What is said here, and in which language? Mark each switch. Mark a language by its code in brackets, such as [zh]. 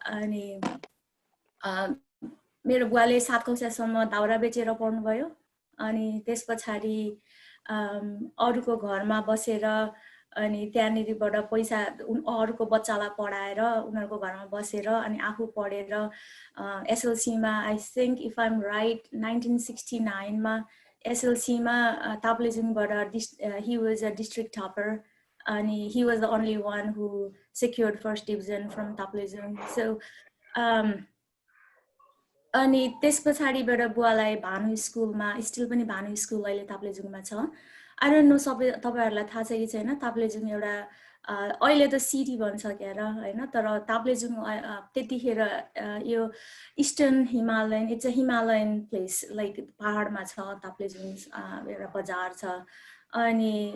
[ne] अनि मेरो बुवाले 7 कक्षासम्म दाउरा बेचेर पढ्नुभयो अनि त्यसपछि अरूको घरमा बसेर अनि त्यहाँनिरबाट पैसा अरूको बच्चालाई पढाएर उनीहरुको घरमा बसेर अनि आफू पढेर एसएलसी मा [en] I think if I am right [ne] 1969 मा [en] SLC [ne] मा ताप्लेजुङबाट [en] he was a district topper and he was the only one who secured first division from Taplejung. [ne] So अनि त्यस पछाडीबाट बुवालाई भानु स्कुलमा स्टिल पनि भानु स्कुल अहिले ताप्लेजुङमा छ [en] I don't know [ne] सबै तपाईहरुलाई थाहा छ कि छैन ताप्लेजुङ एउटा अहिले त सिटी भन्छ क्यार हैन तर ताप्लेजुङ त्यतिखेर यो [en] eastern Himalayan it's a Himalayan place like [ne] पहाडमा छ ताप्लेजुङ एउटा बजार छ अनि